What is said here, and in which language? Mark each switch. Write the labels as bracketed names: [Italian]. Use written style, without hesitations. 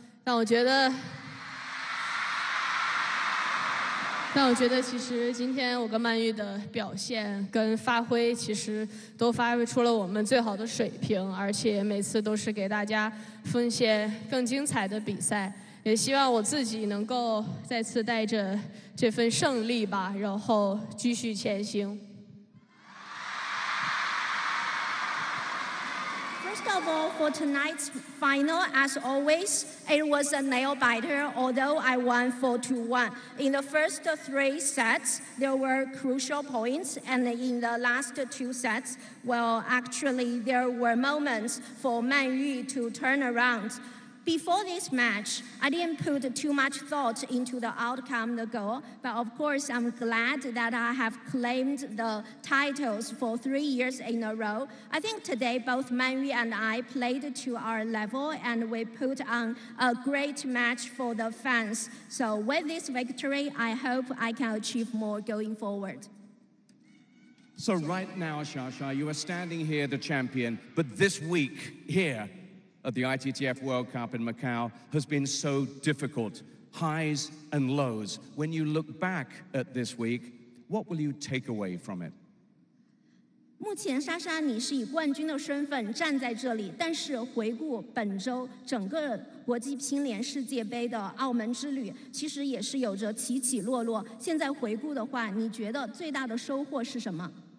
[Chinese] 但我觉得其实今天我跟曼玉的表现跟发挥，其实都发挥出了我们最好的水平，而且每次都是给大家奉献更精彩的比赛。也希望我自己能够再次带着这份胜利吧，然后继续前行。 [English] First of all, for tonight's final, as always, it was a nail-biter, although I won 4-1. In the first 3 sets, there were crucial points, and in the last 2 sets, well, actually, there were moments for Man Yu to turn around. Before this match, I didn't put too much thought into the outcome, the goal, but of course I'm glad that I have claimed the titles for 3 years in a row. I think today both Man Yu and I played to our level and we put on a great match for the fans. So with this victory, I hope I can achieve more going forward. So right now, Xia, you are standing here the champion, but this week here at the ITTF World Cup in Macau has been so difficult, highs and lows. When you look back at this week, what will you take away from it? [Chinese] 目前，莎莎，你是以冠军的身份站在这里，但是回顾本周整个国际乒联世界杯的澳门之旅，其实也是有着起起落落。现在回顾的话，你觉得最大的收获是什么？